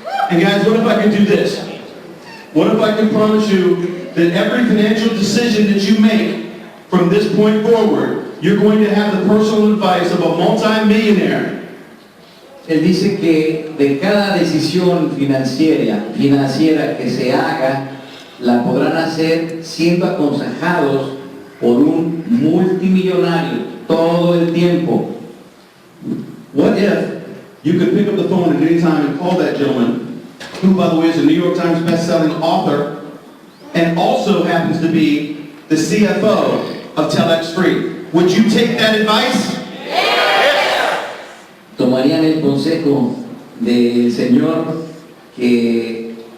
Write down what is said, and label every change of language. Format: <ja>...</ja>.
<en>And guys, what if I could do this? What if I could promise you that every financial decision that you make from this point forward, you're going to have the personal advice of a multi-millionaire?</en> <es>Él dice que de cada decisión financiera que se haga, la podrán hacer siendo aconsejados por un multimillonario todo el tiempo.</es> <en>What if you could pick up the phone at any time and call that gentleman, who, by the way, is a New York Times best-selling author, and also happens to be the CFO of TelexFREE? Would you take that advice?</en> <es>Tomarían el consejo del señor que</es>